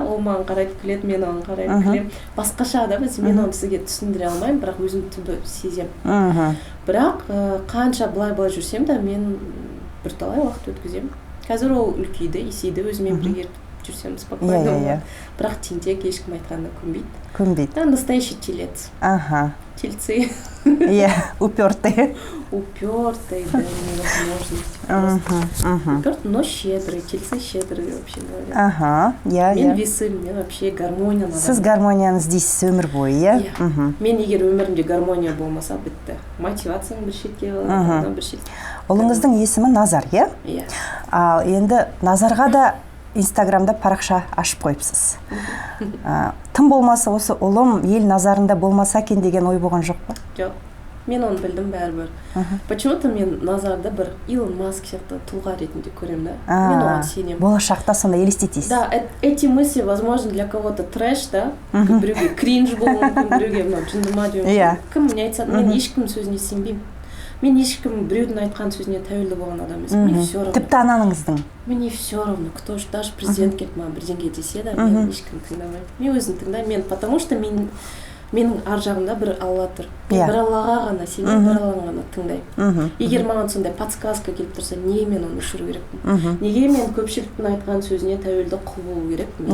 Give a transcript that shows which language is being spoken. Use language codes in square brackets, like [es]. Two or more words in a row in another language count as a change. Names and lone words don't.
[kk] Ол маған қарайды күледі, мен оған қарайды күлем. Басқаша да, мен оны сізге түсіндіре алмаймын, бірақ өзім түбі сезем. Бірақ қанша былай жүрсем де, мен бірталай уақыт өткізем. Қазір ол үлкейді, есейді, өзімен бірге жүрсем спокойно Иә. болады. Бірақ тентек ешкім айтқанына көнбейді. Көнбейді. [ru] Да, настоящий телец. Ага. Тельцы. Иә, упертый. Упертый, да, невозможно. Просто. Упертый, но щедрый. Тельцы щедрые, вообще говоря. Ага, [kk] иә, Мен иә. весім, мен вообще гармония. Сіз гармонияны іздейсіз өмір бойы, иә? Иә. Мен егер өмірімде гармония болмаса, бітті. Мотивацияң бір шетке қалады, бір шетке. Ұлыңыздың есімі Назар, иә? Иә. Ал енді Назарға да Инстаграмда парақша ашып қойыпсыз. Тым болмаса осы ұлым ел назарында болмаса екен деген ой болған жоқ па? Жоқ. Мен оны білдім бәрібір. Почему-то мен Назарды бір Илон Маск сияқты тұлға ретінде көремін, да? Мен оған сенемін. Болашақта сонда елестетесіз. [ru] Да, эти мысли, возможно, для кого-то трэш, да? [kk] Біреуге кринж болуы мүмкін, біреуге мынау жындыма деуі мүмкін. Кім мне айтса, мен ешкімнің сөзіне сенбеймін. Мен ешкім біреудің айтқан сөзіне тәуелді болған адам емес. [ru] Мне все равно. [kk] Тіпті анаңыздың. [ru] Мне все равно, кто же, даже президент [kk] келіп маған бірдеңе десе да, мен ешкім тыңдамаймын. Мен өзім тыңдаймын, мен [ru] потому что [kk] менің ар жағымда бір Алла тұр. Мен бір Аллаға ғана сенемін, бір Аллаға ғана тыңдаймын. Егер маған сондай подсказка келіп тұрса, неге мен оны өшіру керекпін? Неге мен көпшіліктің айтқан сөзіне тәуелді құл болу керекпін?